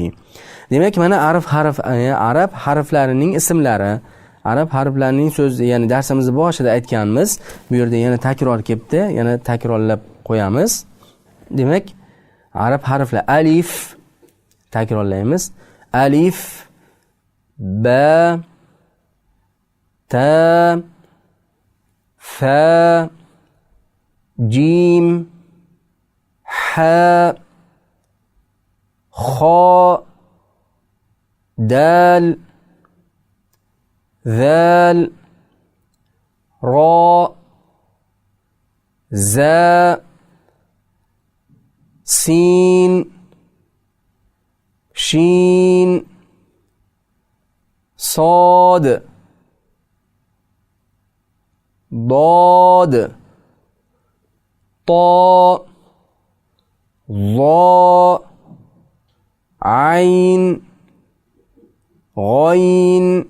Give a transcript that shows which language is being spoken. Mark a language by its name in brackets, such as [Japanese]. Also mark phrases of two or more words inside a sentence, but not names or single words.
[Uzbek] Demak, mana arab harflarining ismlari, arab harflarining so'zi, ya'ni darsimizni boshida aytganmiz. Bu yerda yana takror kelibdi, yana takrorlab qo'yamiz. Demak, arab harflar alif takrorlaymiz. [Arabic] ألف، باء، تاء، فاء، جيم، حاء، خاء, دال، ذال، راء، زاي، سين, shin, صاد، ضاد، طاء، ظاء، عين، غين،